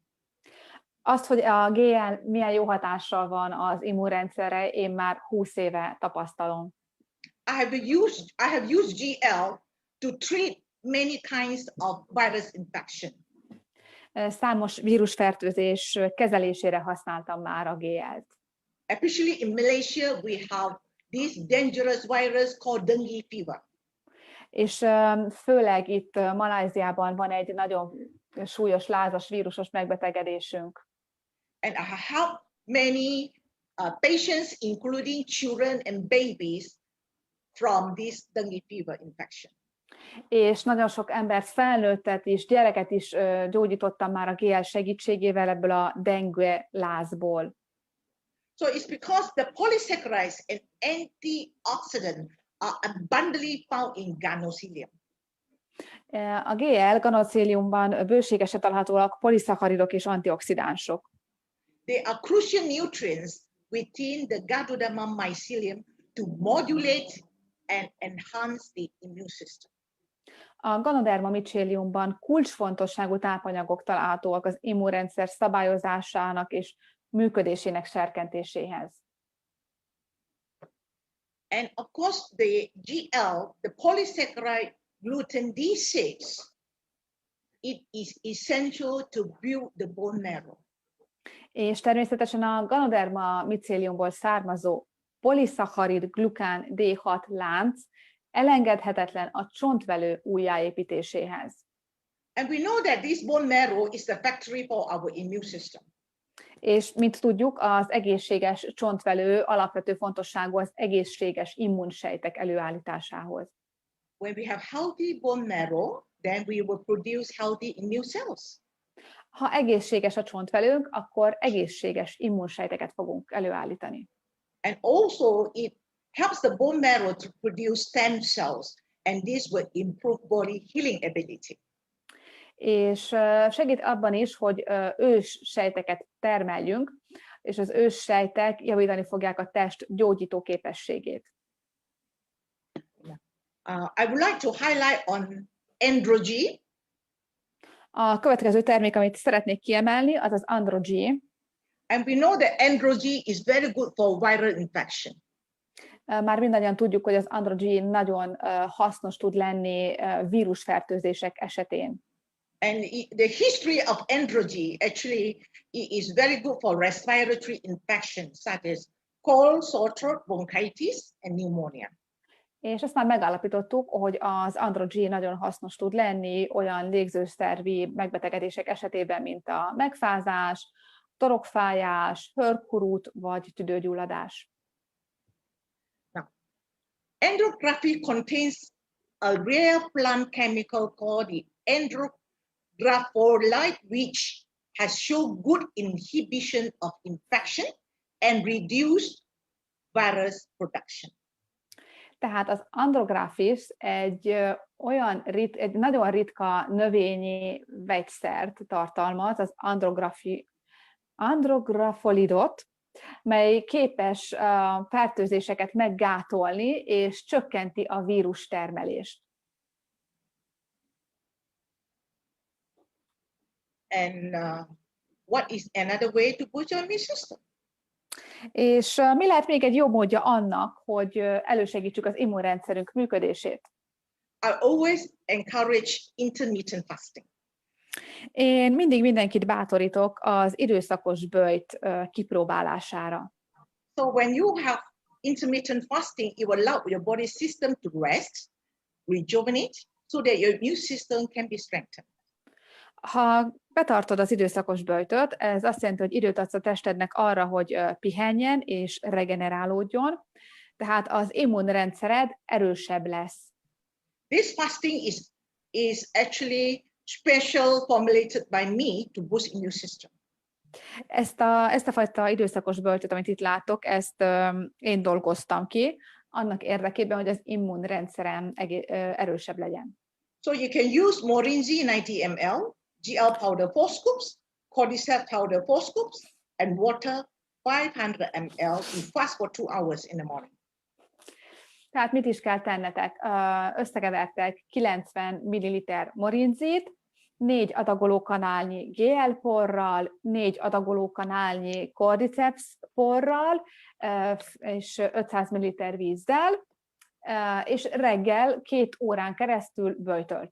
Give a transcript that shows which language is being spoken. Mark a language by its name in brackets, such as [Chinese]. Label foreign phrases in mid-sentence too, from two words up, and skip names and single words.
[Hungarian] Azt, hogy a GL milyen jó hatással van az immunrendszerre, én már 20 éve tapasztalom. [English] I have used GL to treat many kinds of virus infection. [Hungarian] Számos vírusfertőzés kezelésére használtam már a GL-t. [English] Especially in Malaysia, we have this dangerous virus called dengue fever. [Hungarian] És főleg itt Malajziában van egy nagyon súlyos lázas vírusos megbetegedésünk. [English] And I help many patients, including children and babies, from this dengue fever infection. [Hungarian] És nagyon sok embert, felnőttet is, gyereket is gyógyítottam már a GL segítségével ebből a dengue lázból. [English] So it's because the polysaccharides and antioxidants are abundantly found in Ganocilium. [Hungarian] A GL ganociliumban bőségesen találhatóak poliszacharidok és antioxidánsok. [English] They are crucial nutrients within the Ganoderma mycelium to modulate and enhance the immune system. [Hungarian] A Ganoderma myceliumban kulcsfontosságú tápanyagok találhatóak az immunrendszer szabályozásának és működésének serkentéséhez. [English] And of course, the GL, the polysaccharide gluten D6, it is essential to build the bone marrow. [Hungarian] És természetesen a Ganoderma myceliumból származó poliszacharid glukán D6 lánc elengedhetetlen a csontvelő újjáépítéséhez. [English] And we know that this bone marrow is the factory for our immune system. [Hungarian] És mint tudjuk, az egészséges csontvelő alapvető fontosságú az egészséges immunsejtek előállításához. [English] When we have healthy bone marrow, then we will produce healthy immune cells. [Hungarian] Ha egészséges a csontvelőnk, akkor egészséges immunsejteket fogunk előállítani. [English] And also it helps the bone marrow to produce stem cells, and this will improve body healing ability. [Hungarian] És segít abban is, hogy őssejteket termeljünk, és az őssejtek javítani fogják a test gyógyító képességét. [English] I would like to highlight on Androgy. [Hungarian] A következő termék, amit szeretnék kiemelni, az az Androgy. [English] And we know that Androgy is very good for viral infection. [Hungarian] Már mindannyian tudjuk, hogy az Androgy nagyon hasznos tud lenni vírusfertőzések esetén. [English] And the history of Androgy actually is very good for respiratory infections such as cold, sore throat, bronchitis, and pneumonia. [Hungarian] És ezt már megállapítottuk, hogy az Androgy nagyon hasznos tud lenni olyan légzőszervi megbetegedések esetében, mint a megfázás, torokfájás, hörkurút vagy tüdőgyulladás. [English] Andrography contains a rare plant chemical called the andrographolide, which has shown good inhibition of infection and reduced virus production. [Hungarian] Tehát az andrographis egy nagyon ritka növényi vegyszert tartalmaz, az andrografolidot, mely képes fertőzéseket meggátolni és csökkenti a vírus termelést. [English] And what is another way to boost your immune system? [Hungarian] És mi lehet még egy jobb módja annak, hogy elősegítsük az immunrendszerünk működését? [English] I always encourage intermittent fasting. [Hungarian] Én mindig mindenkit bátorítok az időszakos böjt kipróbálására. [English] So when you have intermittent fasting, it will allow your body system to rest, rejuvenate, so that your immune system can be strengthened. [Hungarian] Ha betartod az időszakos böjtöt, ez azt jelenti, hogy időt adsz a testednek arra, hogy pihenjen és regenerálódjon, tehát az immunrendszered erősebb lesz. [English] This fasting is actually special formulated by me to boost immune system. [Hungarian] Ezt a fajta időszakos böjtöt, amit itt látok, ezt én dolgoztam ki, annak érdekében, hogy az immunrendszerem erősebb legyen. [English] So you can use Morinzi 90 ml, GL powder 4 scoops, cordyceps powder 4 scoops, and water 500 ml. You fast for 2 hours in the morning. [Hungarian] Tehát mit is kell tennetek? Összekevertek 90 ml morinzit, 4 adagolókanálnyi GL porral, 4 adagolókanálnyi cordyceps porral, és 500 ml vízzel, és reggel 2 órán keresztül böjtöltök.